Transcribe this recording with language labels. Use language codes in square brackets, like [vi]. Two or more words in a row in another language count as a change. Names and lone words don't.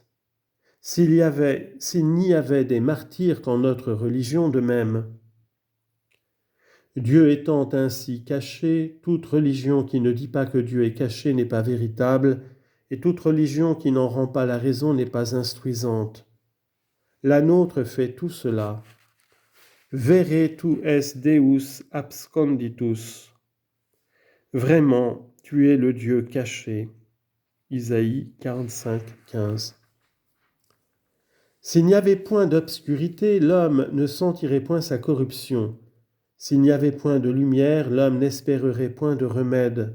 [fr] S'il n'y avait des martyrs qu'en notre religion de même. Dieu étant ainsi caché, toute religion qui ne dit pas que Dieu est caché n'est pas véritable, et toute religion qui n'en rend pas la raison n'est pas instruisante. La nôtre fait tout cela. [la] Vere tu es Deus absconditus. [fr] Vraiment, tu es le Dieu caché. Isaïe 45, 15. S'il n'y avait point d'obscurité, l'homme ne sentirait point sa corruption. S'il n'y avait point de lumière, l'homme n'espérerait point de remède.